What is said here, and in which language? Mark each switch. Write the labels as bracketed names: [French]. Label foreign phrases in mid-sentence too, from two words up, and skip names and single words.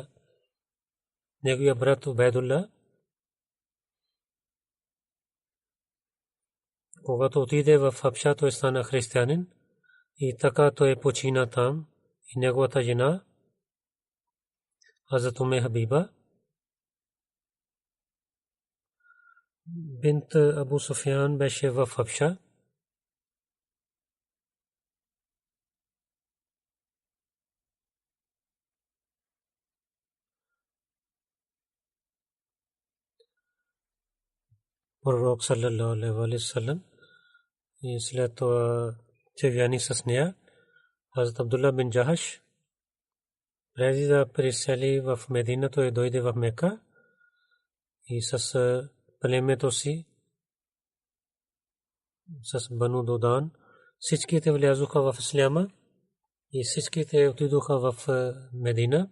[Bulgarian] Неговия брат Убайдулла, когато отиде в Хабша, той стана християнин и така той почина там. И неговата жена Хазрат Уме Хабиба бинт Абу Суфиян беше в Хабша. Пророк [Arabic] صلى الله عليه وسلم [Bulgarian] и след това чевяни с нея Хазрат Абдулла бин Джахаш преди да пресели в Медина, той дойде в Мека и с племето си с Бану Додан всичките влязоха в исляма и всичките отидоха в Медина.